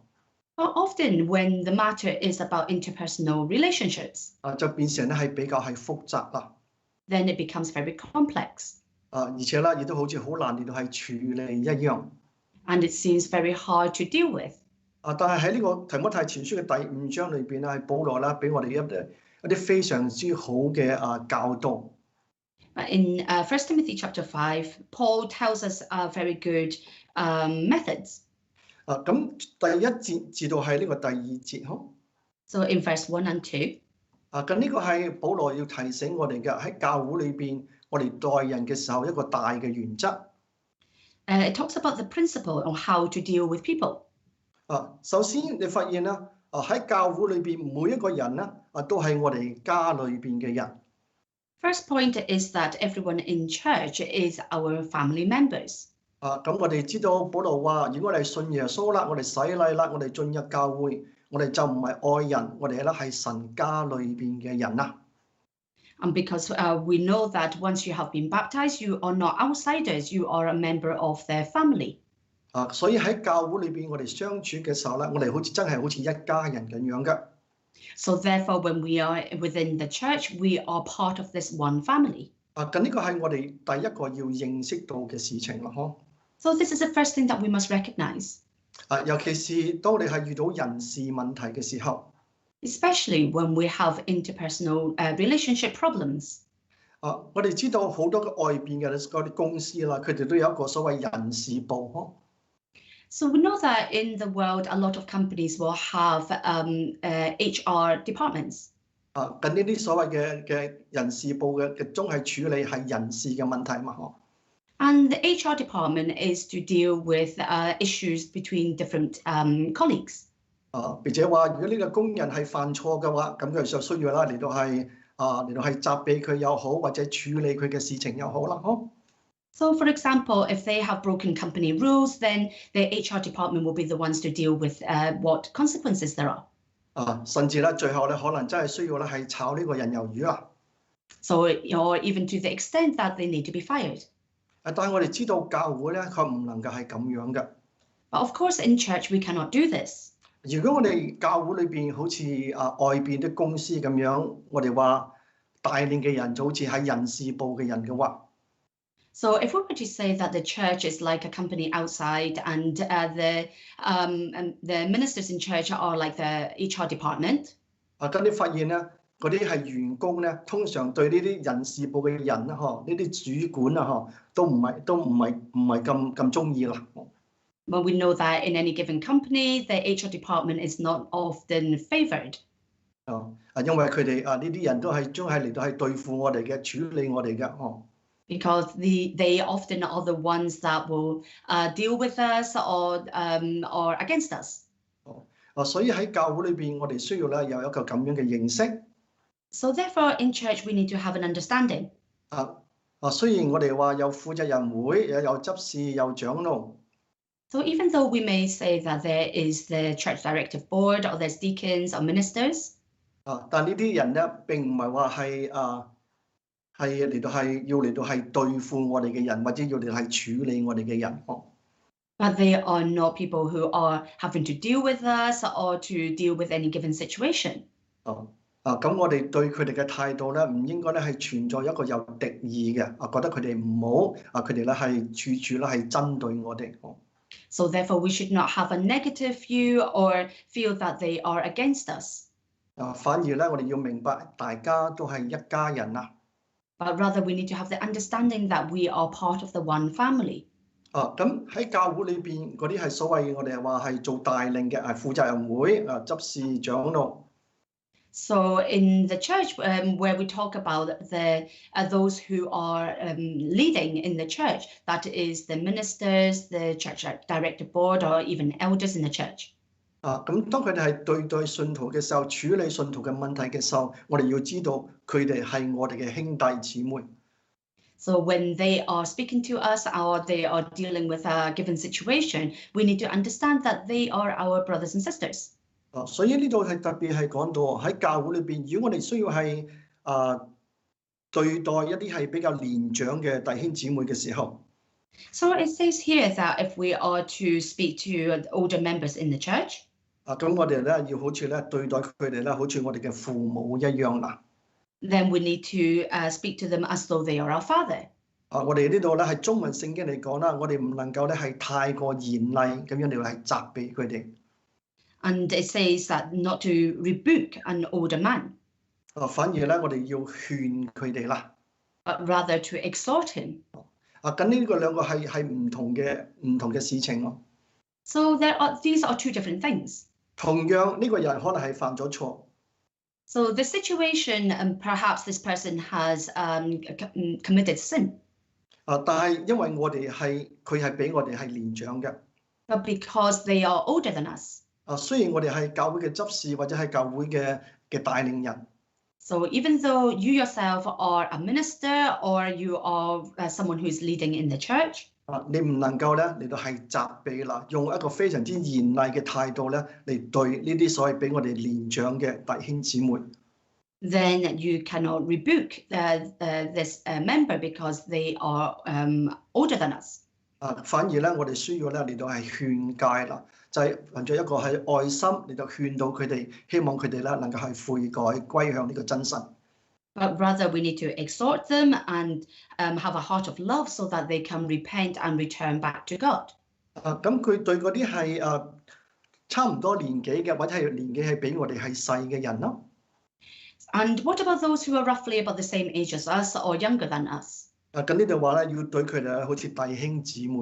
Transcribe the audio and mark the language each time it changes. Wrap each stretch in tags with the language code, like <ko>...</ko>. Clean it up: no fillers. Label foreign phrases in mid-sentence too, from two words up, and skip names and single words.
<en>Often when the matter is about interpersonal relationships,</en> <yue>就變成咧係比較係複雜啦。</yue> <en>then it becomes very complex.</en> <yue>而且咧亦都好似好難嚟到係處理一樣。</yue> <en>And it seems very hard to deal with.</en> <yue>但係喺呢個提摩太前書嘅第5章裏邊咧，係保羅啦俾我哋一啲非常之好嘅教導。</yue> <en>In 1 Timothy chapter 5, Paul tells us very good methods.</en> <yue>咁第1節至到係呢個第2節，</yue> <en>So in verse 1 and 2.</en> <yue>咁呢個係保羅要提醒我哋嘅喺教會裏邊，我哋待人嘅時候一個大嘅原則。</yue> <en>It talks about the principle on how to deal with people.</en> <yue>首先你發現啦，喺教會裏邊每一個人咧，都係我哋家裏邊嘅人。</yue> <en>First point is that everyone in church is our family members.</en> <yue>咁我哋知道保羅話，如果我哋信耶穌啦，我哋洗禮啦，我哋進入教會，我哋就唔係外人，我哋咧係神家裏邊嘅人啦。</yue> <en>And because we know that once you have been baptized, you are not outsiders, you are a member of their family.</en> <yue>所以喺教會裏邊，我哋相處嘅時候咧，我哋真係好似一家人咁樣嘅。</yue> <en>So therefore, when we are within the church, we are part of this one family.</en> <yue>咁呢個係我哋第一個要認識到嘅事情啦，</yue> <en>So this is the first thing that we must recognize.</en> <yue>尤其是當你係遇到人事問題嘅時候。</yue> <en>Especially when we have interpersonal relationship problems.</en> <yue>我哋知道好多嘅外邊嘅嗰啲公司啦，佢哋都有一個所謂人事部。</yue> <en>So we know that in the world, a lot of companies will have HR departments.</en> <yue>咁呢啲所謂嘅人事部嘅總係處理係人事嘅問題嘛，嗬。</yue> <en>And the HR department is to deal with issues between different colleagues.</en> <yue>並且話，如果呢個工人係犯錯嘅話，咁佢就需要啦嚟到係責備佢又好，或者處理佢嘅事情又好啦，嗬。</yue> <en>So, for example, if they have broken company rules, then the HR department will be the ones to deal with what consequences there are.</en> <yue>甚至咧最後咧可能真係需要咧係炒呢個人魷魚啊。</yue> <en>So, or even to the extent that they need to be fired.</en> <yue>但係我哋知道教會咧，佢唔能夠係咁樣嘅。</yue> <en>But of course, in church we cannot do this.</en> <yue>如果我哋教會裏邊好似外邊啲公司咁樣，我哋話帶領嘅人就好似係人事部嘅人嘅話。</yue> <en>So if we were to say that the church is like a company outside and the ministers in church are like the HR department.</en> <yue>咁你發現咧，嗰啲係員工咧，通常對呢啲人事部嘅人啦，呢啲主管啊，都唔係咁中意啦。</yue> <en>But we know that in any given company, the HR department is not often favoured.</en> <yue>因為佢哋呢啲人都係將係嚟到係對付我哋嘅，處理我哋嘅。</yue> <en>Because they often are the ones that will deal with us or against us.</en> <yue>所以喺教會裏邊，我哋需要咧有一個咁樣嘅認識。</yue> <en>So therefore, in church, we need to have an understanding.</en> <yue>雖然我哋話有負責人會，有執事，有長老。</yue> <en>So even though we may say that there is the church directive board or there's deacons or ministers.</en> <yue>但呢啲人咧並唔係話係嚟到係要嚟到係對付我哋嘅人，或者要嚟係處理我哋嘅人。</yue> <en>But they are not people who are having to deal with us or to deal with any given situation.</en> <yue>咁我哋對佢哋嘅態度咧，唔應該咧係存在一個有敵意嘅，覺得佢哋唔好，佢哋咧係處處咧係針對我哋。</yue> <en>So therefore, we should not have a negative view or feel that they are against us.</en> <yue>反而咧，我哋要明白大家都係一家人啊。</yue> <en>But rather, we need to have the understanding that we are part of the one family.</en> <yue>咁喺教會裏邊嗰啲係所謂我哋話係做帶領嘅，負責人會執事長老。</yue> <en>So in the church, where we talk about those who are leading in the church, that is the ministers, the church directive board, or even elders in the church.</en> <yue>咁當佢哋係對信徒嘅時候，處理信徒嘅問題嘅時候，我哋要知道佢哋係我哋嘅兄弟姊妹。</yue> <en>So when they are speaking to us or they are dealing with a given situation, we need to understand that they are our brothers and sisters.</en> <yue>所以呢度係特別係講到喺教會裏邊，如果我哋需要係對待一啲係比較年長嘅弟兄姊妹嘅時候。</yue> <en>So it says here that if we are to speak to older members in the church.</en> <yue>咁我哋咧要好似咧對待佢哋咧，好似我哋嘅父母一樣啦。</yue> <en>Then we need to speak to them as though they are our father.</en> <yue>我哋呢度咧係中文聖經嚟講啦，我哋唔能夠咧係太過嚴厲咁樣嚟係責備佢哋。</yue> <en>And it says that not to rebuke an older man.</en> <yue>反而咧我哋要勸佢哋啦。</yue> <en>But rather to exhort him.</en> <yue>咁呢個兩個係唔同嘅事情咯。</yue> <en>So these are two different things.</en> <yue>同樣呢個人可能係犯咗錯。</yue> <en>So the situation, perhaps this person has committed sin.</en> <yue>但係因為佢係比我哋係年長嘅。</yue> <en>But because they are older than us.</en> <yue>雖然我哋係教會嘅執事或者係教會嘅帶領人。</yue> <en>So even though you yourself are a minister or you are someone who is leading in the church.</en> <yue>你唔能夠咧嚟到係責備啦，用一個非常之嚴厲嘅態度咧嚟對呢啲所謂比我哋年長嘅弟兄姊妹。</yue> <en>Then you cannot rebuke this member because they are older than us.</en> <yue>反而咧，我哋需要咧嚟到係勸誡啦，就係憑著一個係愛心嚟到勸導佢哋，希望佢哋咧能夠係悔改歸向呢個真神。</yue> <en>But rather we need to exhort them and have a heart of love so that they can repent and return back to God.</en> <yue>咁佢對嗰啲係差唔多年紀嘅，或者係年紀係比我哋係細嘅人咯。</yue> <en>And what about those who are roughly about the same age as us or younger than us?</en>